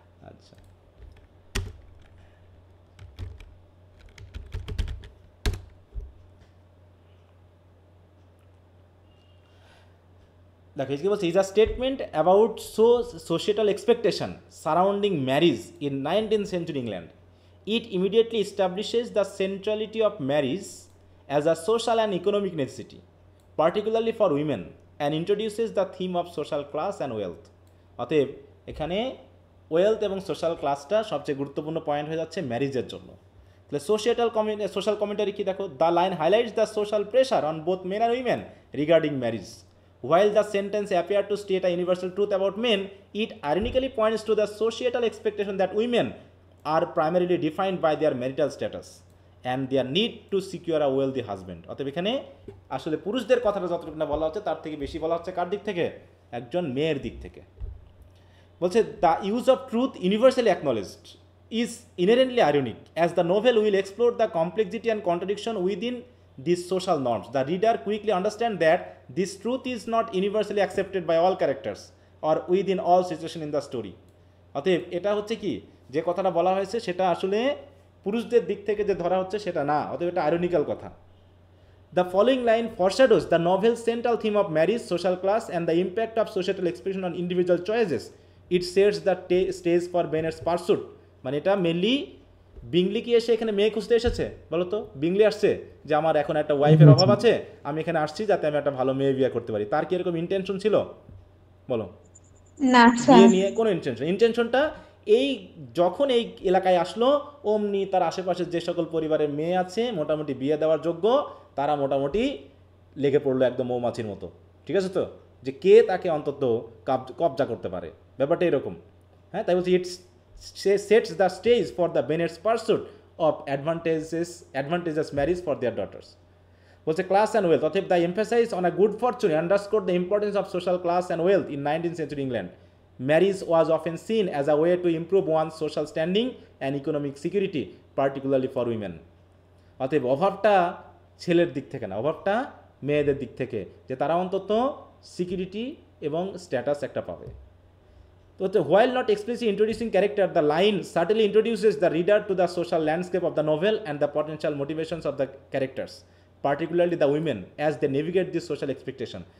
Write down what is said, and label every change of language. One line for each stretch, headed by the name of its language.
Bangla: আচ্ছা দেখো কি বলছে,
English: Is a statement about societal expectation surrounding marriage in 19th century England. It immediately establishes the centrality of marriage as a social and economic necessity, particularly for women, and introduces the theme of social class and wealth.
Bangla: অতএব এখানে wealth এবং social ক্লাসটা সবচেয়ে গুরুত্বপূর্ণ point হয়ে যাচ্ছে ম্যারিজের জন্য।
English: তাহলে social commentary
Bangla: কি দেখো,
English: The line highlights the social pressure on both men and women regarding marriage. While the sentence appeared to state a universal truth about men, it ironically points to the societal expectation that women are primarily defined by their marital status and their need to secure a wealthy husband.
Bangla: অতএব এখানে আসলে পুরুষদের কথাটা যতটুকু না বলা হচ্ছে তার থেকে বেশি বলা হচ্ছে কার দিক থেকে, একজন মেয়ের দিক থেকে। বলছে
English: The use of truth universally acknowledged is inherently ironic as the novel will explore the complexity and contradiction within these social norms. The reader quickly understands that this truth is not universally accepted by all characters or within all situations in the story.
Bangla: অতএব এটা হচ্ছে কি, যে কথাটা বলা হয়েছে সেটা আসলে পুরুষদের দিক থেকে যে ধরা হচ্ছে সেটা না, অতএব এটা আইরনিক্যাল কথা।
English: The following line foreshadows the novel's central theme of marriage, social class, and the impact of societal expression on individual choices. It sets the stage for Bennett's pursuit.
Bangla: মানে এটা মেনলি বিংলি কি এসে এখানে মেয়ে খুঁজতে এসেছে বলো তো? বিংলি আসছে যে আমার এখন একটা ওয়াইফের অভাব আছে, আমি এখানে আসছি যাতে আমি একটা ভালো মেয়ে বিয়ে করতে পারি। তার কি এরকম ইন্টেনশন ছিল বলো? না বিয়ে নিয়ে কোনো ইন্টেনশনটা এই যখন এই এলাকায় আসলো অমনি তার আশেপাশে যে সকল পরিবারের মেয়ে আছে মোটামুটি বিয়ে দেওয়ার যোগ্য, তারা মোটামুটি লেগে পড়লো একদম মৌমাছির মতো। ঠিক আছে তো, যে কে তাকে অন্তত কবজা করতে পারে, ব্যাপারটা এরকম। হ্যাঁ, তাই বলছি
English: It's sets the stage for the Bennett's pursuit of advantageous marriage for their daughters.
Bangla: বলছে
English: class and wealth,
Bangla: অতএব
English: The emphasise on a good fortune underscore the importance of social class and wealth in 19th century England. Marriage was often seen as a way to improve one's social standing and economic security, particularly for women.
Bangla: অতএব অভাবটা ছেলের দিক থেকে না, অভাবটা মেয়েদের দিক থেকে, যে তারা অন্তত সিকিউরিটি এবং স্ট্যাটাস একটা পাবে।
English: So, while not explicitly introducing character, the line certainly introduces the reader to the social landscape of the novel and the potential motivations of the characters, particularly the women, as they navigate this social expectation.